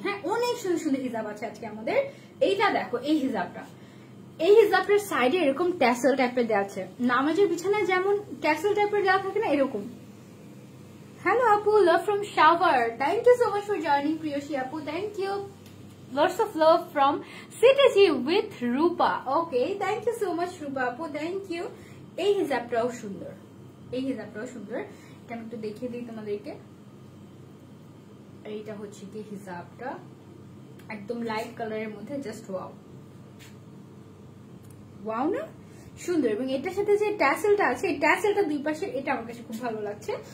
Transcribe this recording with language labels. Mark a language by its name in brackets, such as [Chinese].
[Bangla] হ্যাঁ, অনেক সুন্দর সুন্দর হিজাব আছে আজকে আমাদের। এইটা দেখো, এই হিজাবটা, এই হিজাবটার সাইডে এরকম ট্যাসেল টাইপের দেওয়া আছে, নামাজের বিছানায় যেমন ট্যাসেল টাইপের দেওয়া থাকে না, এরকম। [English] Hello আপু, love from shower, thank you so much for joining Priyoshi আপু, thank you. Lots of love from CTG with Rupa. Okay, thank you so much Rupa [Bangla] আপু, [English] thank you. [Bangla] এই হিজাবটাও সুন্দর, এই হিজাবটাও সুন্দর, এটা আমি একটু দেখিয়ে দিই তোমাদেরকে। এইটা হচ্ছে কি হিজাবটা, একদম লাইট কালারের মধ্যে, জাস্ট ওয়াও, ওয়াও না, সুন্দর। এবং এটার সাথে যে ট্যাসেলটা আছে, এই ট্যাসেলটা দুই পাশে, এটা আমার কাছে খুব ভালো লাগছে।